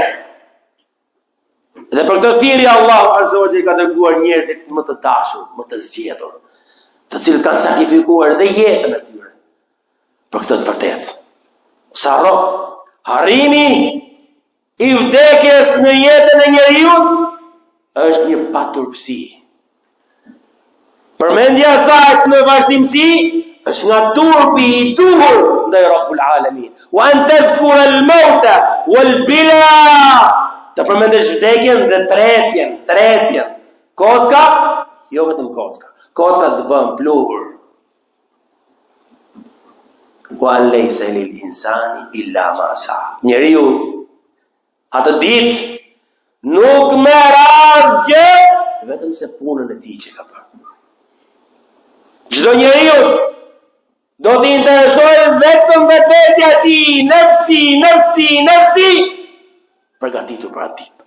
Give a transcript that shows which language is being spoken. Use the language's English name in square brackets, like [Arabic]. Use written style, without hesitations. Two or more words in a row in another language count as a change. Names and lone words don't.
[Albanian] Dhe për këtë thirrje Allahu [Arabic] عز وجل [Albanian] ka dërguar njerëzit më të dashur, më të zgjedhur, të cilët kanë sakrifikuar dhe jetën e tyre për këtë të vërtetë. Sa harrimi i vdekjes në jetën e njeriu është një paturpsi. Përmendja e saj në vazhdimsi është nga turpi i duhur ndaj [Arabic] رب العالمين. وأن تذكر الموت والبلى. [Albanian] Të përmendesh vdekjen dhe tretjen. Koska, jo vetëm koska. Koska të bën pluhur. [Arabic] وأن ليس للإنسان إلا ما سعى. [Albanian] Njeriu atë ditë nuk merr asgjë vetëm se punën e tij që ka bërë. Çdo njeriu do t'i interesojë vetëm vetvetja e tij, nafsi, përgatitur për atë ditë.